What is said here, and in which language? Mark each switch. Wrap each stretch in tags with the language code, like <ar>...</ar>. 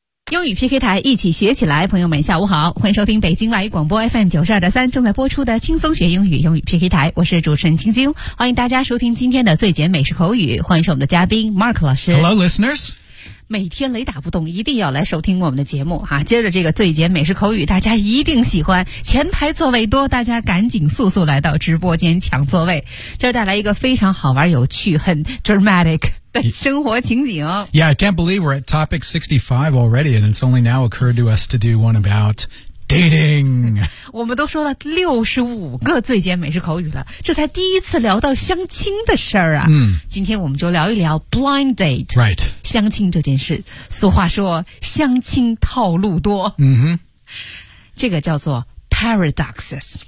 <zh>英语 PK 台，一起学起来。朋友们下午好，欢迎收听北京外语广播 FM 92.3正在播出的轻松学英语英语 PK 台，我是主持人青青，欢迎大家收听今天的最简美式口语，欢迎是我们的嘉宾 Mark 老师。</zh> <en>Hello listeners，</en> <zh>每天雷打不动一定要来收听我们的节目啊！接着这个最简美食口语大家一定喜欢，前排座位多，大家赶紧速速来到直播间抢座位。这带来一个非常好玩有趣很 dramatic 的生活情景。</zh> <en>Yeah, I can't believe we're at topic 65 already, and it's only now occurred to us to do one aboutDating.</en> <zh>我们都说了65个最简美式口语了，这才第一次聊到相亲的事儿啊。嗯，今天我们就聊一聊 blind date.</zh> <en>Right.</en> <zh>相亲这件事，俗话说相亲套路多。嗯哼，这个叫做 paradoxes.</zh>